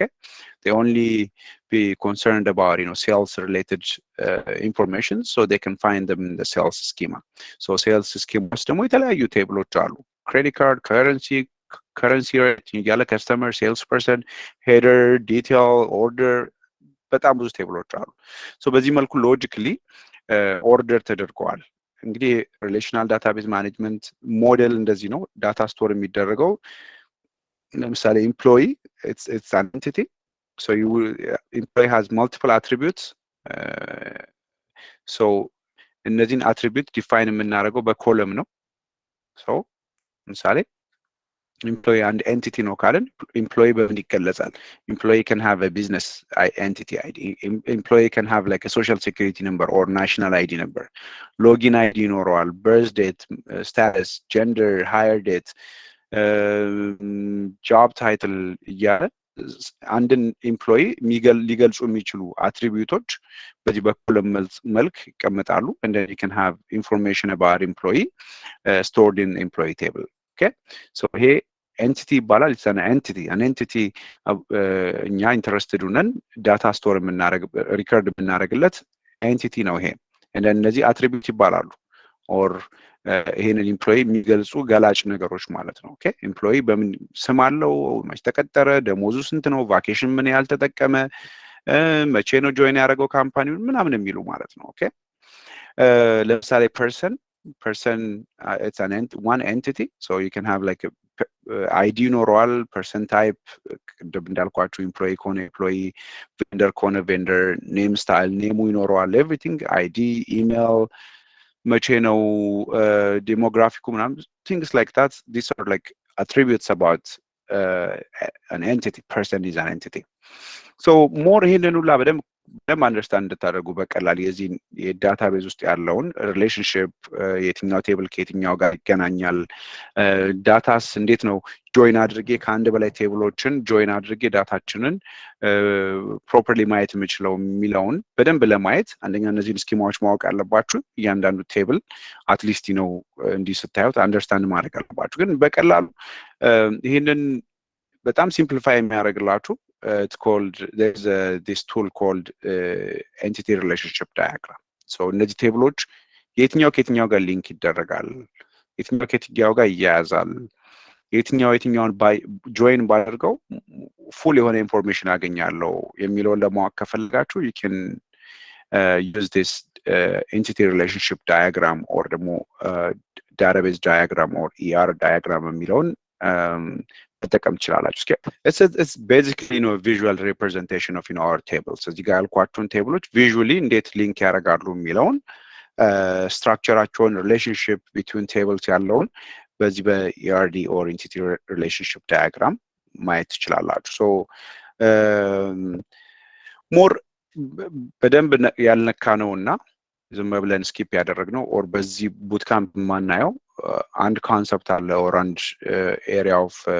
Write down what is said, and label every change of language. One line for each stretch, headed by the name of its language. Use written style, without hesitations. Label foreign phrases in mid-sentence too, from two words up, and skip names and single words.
English: they only be concerned about you know sales related information so they can find them in the sales schema so sales schema
Amharic: ውስጥ ደግሞ የተለያዩ ቴብሎች አሉ
English: credit card currency rate ያለ customer sales person header detail order
Amharic: በጣም ብዙ ቴብሎች አሉ
English: so
Amharic: በዚህ መልኩ
English: logically order
Amharic: ተደርገዋል እንግዲህ
English: relational database management model
Amharic: እንደዚህ ነው
English: data store
Amharic: የሚደረገው ለምሳሌ
English: employee it's an entity so employee has multiple attributes so እነዚህን attribute define
Amharic: የምናደርገው በኮለም ነው
English: so ለምሳሌ employee and entity
Amharic: ነው ካለን
English: employee
Amharic: በምን ይገለጻል
English: employee can have a business entity ID employee can have like a social security number or national ID number login ID ይኖረዋል birth date status gender hire date job title
Amharic: እያለ አንድን
English: employee
Amharic: ሊገልጹ የሚችሉ አትሪቢዩቶች በዚህ በኮለም መልክ ይቀመጣሉ
English: and then you can have information about employee stored in employee table okay so here entity ይባላል it's an entity
Amharic: እኛ ኢንተረስትድ ሆነን
English: data store
Amharic: የምናደርግ ሪከርድ የምናደርግለት entity ነው ይሄ እነዚህ አትሪቢዩት ይባላሉ or ይሄንን ኤምፕሎይ የሚገልጹ ገላጭ ነገሮች ማለት ነው
English: okay employee
Amharic: በምን ስም አለው መች ተቀጠረ ደሞዙ ስንት ነው ቫኬሽን ምን ያህል ተጠቀመ መቼ ነው ጆይን ያደረገው ካምፓኒውን ምናምን የሚሉ ማለት ነው ኦኬ ለምሳሌ
English: person it's one entity so you can have like a ID ይኖረዋል person type እንዳልኳችሁ employee ከሆነ employee vendor ከሆነ vendor name style
Amharic: ኔሙ ይኖረዋል
English: everything ID email
Amharic: መቼ ነው ዴሞግራፊኩ ምናምን
English: things like that these are like attributes about an entity person is an entity so more
Amharic: ይሄንን ሁላ በደንብ በደንብ አንደርስታንድ እንድታደርጉ በቀላል የዚህ የዳታቤዝ ውስጥ ያለውን ሪሌሽንሽፕ የትኛው ቴብል ከየትኛው ጋር ይገናኛል፣ ዳታስ እንዴት ነው ጆይን አድርጌ ከአንድ በላይ ቴብሎችን ጆይን አድርጌ ዳታችንን ፕሮፐርሊ ማየት የምችለው የሚለውን በደንብ ለማየት አንደኛ እነዚህን ስኪማዎች ማወቅ ያለባችሁ። እያንዳንዱ ቴብል አትሊስት ነው እንዲህ ስታዩት አንደርስታንድ ማድረግ አለባችሁ። ግን በቀላሉ ይህንን በጣም ሲምፕሊፋይ የሚያደርግላችሁ
English: it's called there's this tool called entity relationship diagram.
Amharic: so እነዚህ ቴብሎች የትኛው ከየትኛው ጋር ሊንክ ይደረጋል፣ የትኛው ከየትኛው ጋር ይያያዛል፣ የትኛውን ጆይን ባደርገው ፉል የሆነ ኢንፎርሜሽን አገኛለሁ የሚለውን ለማወቅ ከፈለጋችሁ
English: you can use this entity relationship diagram or
Amharic: ደግሞ
English: database diagram or ER diagram
Amharic: የሚለውን ተጠቀም ትችላላችሁ።
English: it's basically visual representation of our tables።
Amharic: እዚህ ጋር ያልኳችሁን ቴብሎች ቪዥዋሊ እንዴት ሊንክ ያደርጋሉ የሚለውን ስትራክቸራቸውን
English: relationship between tables
Amharic: ያለውን በዚህ በኢአርዲ
English: or entity relationship diagram
Amharic: ማየት ትችላላችሁ። ሶ ሞር በደንብ ያልነካ ነውና ዝም ብለን ስኪፕ ያደረግነው ኦር በዚህ ቡትካምፕ ማናየው አንድ ኮንሰፕት አለ ኦር አንድ
English: area of